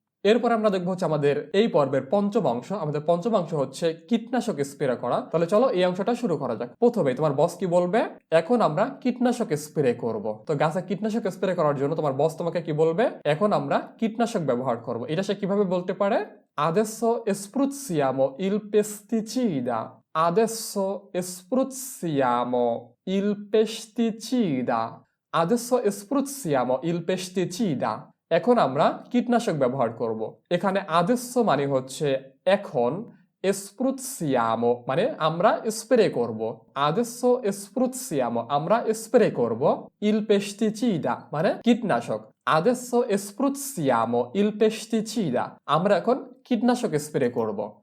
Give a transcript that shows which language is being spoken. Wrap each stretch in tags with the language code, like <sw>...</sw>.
<bn>এরপর আমরা দেখবো হচ্ছে আমাদের এই পর্বের পঞ্চম অংশ। আমাদের পঞ্চম অংশ হচ্ছে কীটনাশক স্প্রে করা। তাহলে চলো এই অংশটা শুরু করা যাক। প্রথমে তোমার বস কি বলবে, এখন আমরা কীটনাশক স্প্রে করব। তো গাছে কীটনাশক স্প্রে করার জন্য তোমার বস তোমাকে কি বলবে, এখন আমরা কীটনাশক ব্যবহার করব। এটা সে কিভাবে বলতে পারে,</bn> <it>adesso spruzziamo il pesticida, adesso spruzziamo il pesticida. adesso spruzziamo il pesticida.</it> <bn>এখন আমরা কীটনাশক ব্যবহার করব। এখানে adesso মানে হচ্ছে এখন, spruzziamo মানে আমরা স্প্রে করব।</bn> <it>adesso spruzziamo</it> <bn>আমরা স্প্রে করব</bn> <it>il pesticida</it> <bn>মানে কীটনাশক।</bn> <it>adesso spruzziamo il pesticida</it> <bn>আমরা এখন কীটনাশক স্প্রে করব।</bn>